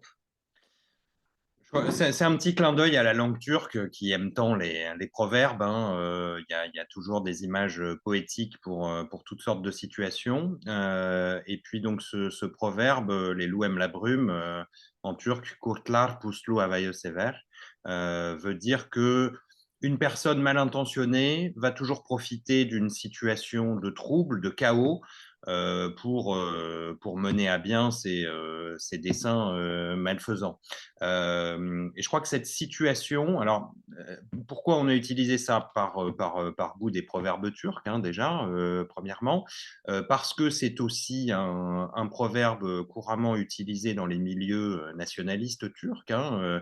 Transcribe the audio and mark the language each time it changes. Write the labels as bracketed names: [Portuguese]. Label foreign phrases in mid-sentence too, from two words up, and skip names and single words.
[French] C'est un petit clin d'œil à la langue turque qui aime tant les proverbes, hein. Il y a toujours des images poétiques pour toutes sortes de situations. Et puis donc ce proverbe, les loups aiment la brume, en turc, [Turkish] kurtlar puslu havayı sever, [French] veut dire que une personne mal intentionnée va toujours profiter d'une situation de trouble, de chaos, pour mener à bien ses desseins malfaisants. Et je crois que cette situation, alors pourquoi on a utilisé ça par bout des proverbes turcs, hein, déjà, premièrement, parce que c'est aussi un proverbe couramment utilisé dans les milieux nationalistes turcs, hein.